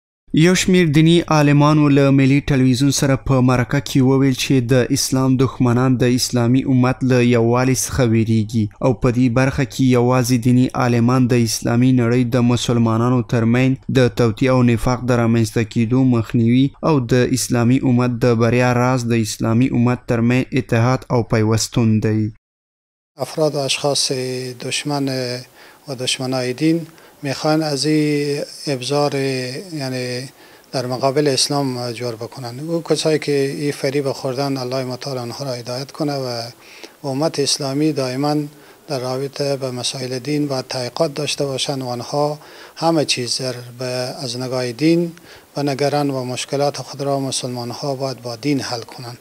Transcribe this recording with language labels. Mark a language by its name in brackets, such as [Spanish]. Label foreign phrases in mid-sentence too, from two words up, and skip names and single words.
[Pashto] یو شمیر دینی عالمانو له ملي ټلویزیون سره په مرکه کې وویل چې د اسلام دښمنان د اسلامي امت له یووالي څخه ویریږي او په دې برخه کې یوازې دینی عالمان د اسلامي نړۍ د مسلمانانو ترمنځ د توطیې او نفاق د رامنځته کېدو مخنیوي او د اسلامي امت د بریا راز د اسلامي امت ترمنځ اتحاد او پیوستون دی. [Persian] افراد و اشخاص دشمن و دشمنای دین میخوان از این ابزار یعنی در مقابل اسلام جور بکنن. او کسایی که این فریب خوردن الله متعال آنها را هدایت کنه و امت اسلامی دائما در رابطه به مسائل دین و تحقیقات داشته باشند و آنها همه چیز از نگاه دین و نگران و مشکلات خود را مسلمان ها باید با دین حل کنند.